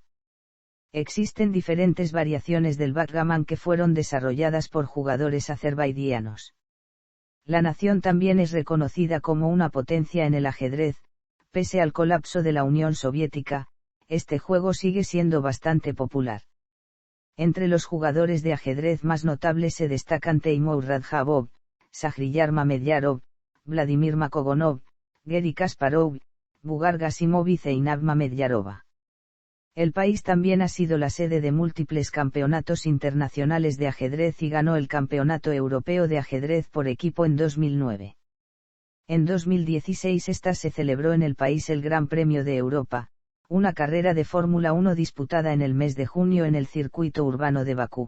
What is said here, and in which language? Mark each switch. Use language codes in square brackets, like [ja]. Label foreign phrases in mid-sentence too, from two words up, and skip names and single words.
[es] Existen diferentes variaciones del backgammon que fueron desarrolladas por jugadores azerbaiyanos. La nación también es reconocida como una potencia en el ajedrez. Pese al colapso de la Unión Soviética, este juego sigue siendo bastante popular. Entre los jugadores de ajedrez más notables se destacan Teimour Radjabov, Shahryar Mamedyarov, Vladimir Makogonov, Gary Kasparov, Bugar Gasimov y Zeinab Mamedyarova. El país también ha sido la sede de múltiples campeonatos internacionales de ajedrez y ganó el Campeonato Europeo de Ajedrez por equipo en 2009. En 2016 se celebró en el país el Gran Premio de Europa, una carrera de Fórmula 1 disputada en el mes de junio en el circuito urbano de Bakú.